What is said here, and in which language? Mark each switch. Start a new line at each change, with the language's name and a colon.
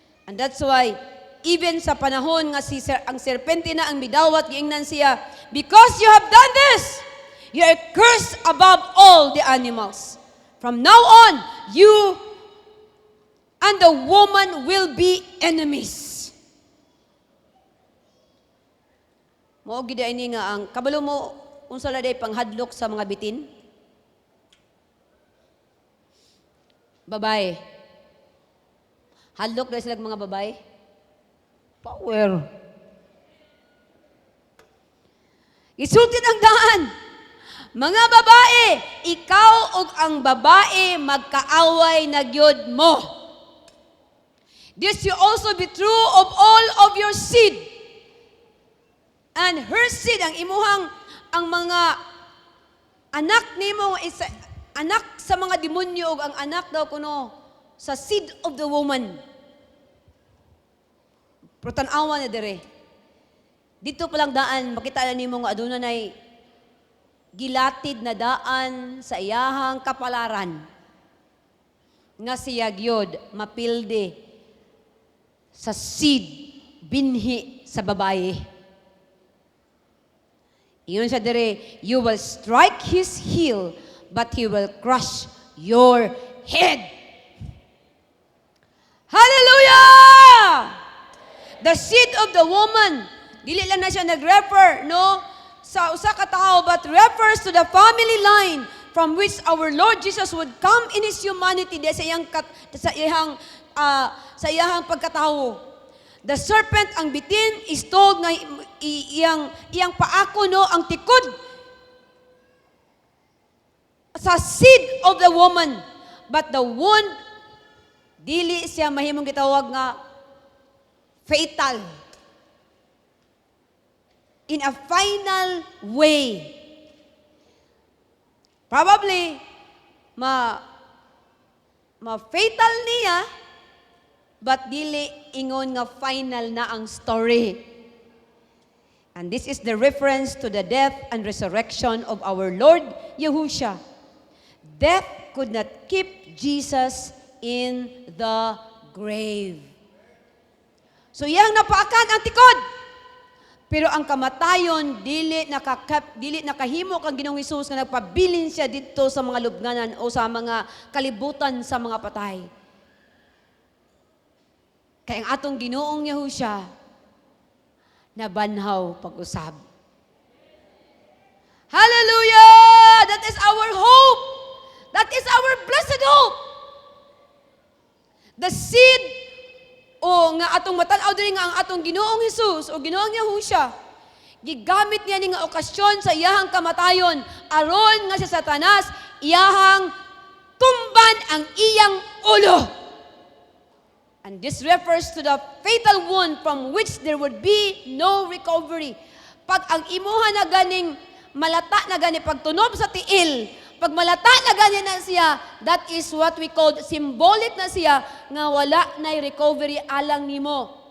English: And that's why, even
Cebuano: sa panahon nga ang serpente na ang midawat, giingnan siya,
English: because you have done this, you are cursed above all the animals. From now on, you and the woman will be enemies.
Cebuano: Mao gid ini nga ang kabalo mo unsa la day panghadlok sa mga bitin? Babae. Hadlok na sila mga babae. Power. Isulti ang daan. Mga babae, ikaw ug ang babae magkaaway na gyud mo.
English: This will also be true of all of your seed. And her seed,
Cebuano: ang imuhang, ang mga anak nimo is anak sa mga demonyo ug ang anak daw kuno sa
English: seed of the woman.
Cebuano: Pero tan-awa na dire. Dito pa lang daan, makita na nimo nga aduna nay gilatid na daan sa iyahang kapalaran nga siya gyud mapilde sa seed binhi sa babae. Iyon siya dire,
English: you will strike his heel, but he will crush your head.
Cebuano: Hallelujah!
English: The seed of the woman,
Cebuano: dili lang na siya nag-refer, no? Sa usa ka tawo,
English: but refers to the family line from which our Lord Jesus would come in His humanity
Cebuano: sa iyang pagkatawo.
English: The serpent,
Cebuano: ang bitin,
English: is told
Cebuano: nga iyang paako, no, ang tikod sa
English: seed of the woman. But the wound,
Cebuano: dili siya mahimong gitawag nga fatal.
English: In a final way.
Cebuano: Probably, ma-fatal niya, but dili ingon nga final na ang story.
English: And this is the reference to the death and resurrection of our Lord Yahushua. Death could not keep Jesus in the grave.
Cebuano: So iyang napaakan ang tikod. Pero ang kamatayon dili nakahimo kang Ginoong Hesus nga nagpabilin siya dito sa mga lubnganan o sa mga kalibutan sa mga patay. Kaya ang atong Ginoong Yahushua na banhaw pag-usab.
English: Hallelujah! That is our hope. That is our blessed hope.
Cebuano: The seed o nga atong matanaw diri nga ang atong Ginoong Hesus o Ginoong Yahusha gigamit niya ni nga okasyon sa iyahang kamatayon aron nga si Satanas iyahang tumban ang iyang ulo.
English: And this refers to the fatal wound from which there would be no recovery.
Cebuano: Pag ang imuha na ganing malata na gani pagtunob sa tiil, pag malata na gani na siya,
English: that is what we call symbolic
Cebuano: na siya nga wala na recovery alang nimo.